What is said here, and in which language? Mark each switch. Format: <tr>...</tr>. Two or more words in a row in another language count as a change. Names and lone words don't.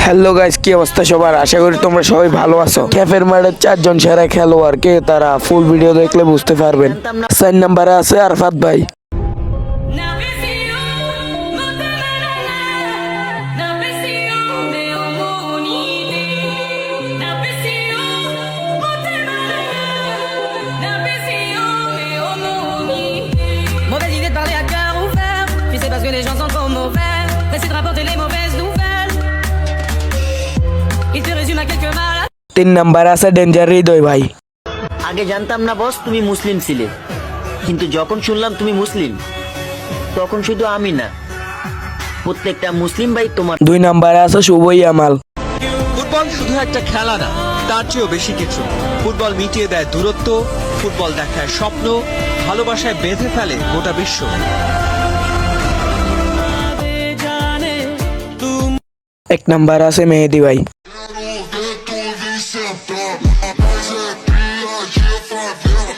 <bn>হ্যালো গাইস, কি অবস্থা সবার? আশা করি তোমরা সবাই ভালো আছো। ক্যাফের মাঠে 4 জন সেরা খেলোয়াড় কে তারা ফুল ভিডিও দেখলে বুঝতে পারবেন। 4 নম্বরে আছে আরফাত ভাই।</bn> <fr>Mauvaise idée de parler à cœur ouvert. Puis c'est parce que les gens sont trop mauvais. Essaie de rapporter les mauvaises nouvelles. Il te résume à quelques mal.</fr> <bn>3 নম্বরে আছে ডেঞ্জার হৃদয় ভাই। আগে জানতাম না বস তুমি মুসলিম ছিলে, কিন্তু যখন শুনলাম তুমি মুসলিম তখন শুধু আমি না, প্রত্যেকটা মুসলিম ভাই তোমার। 2 নম্বরে আছে শুভই আমাল। ফুটবল শুধু একটা খেলা না, তার চেয়েও বেশি কিছু। ফুটবল মিটিয়ে দেয় দূরত্ব, ফুটবল দেখায় স্বপ্ন, ভালোবাসায় বেঁধে ফেলে গোটা বিশ্ব। 1 নম্বরে আছে মেহেদি ভাই।</bn> <pt>Quero ver tu Vicentão, mas é cria de favela.</pt>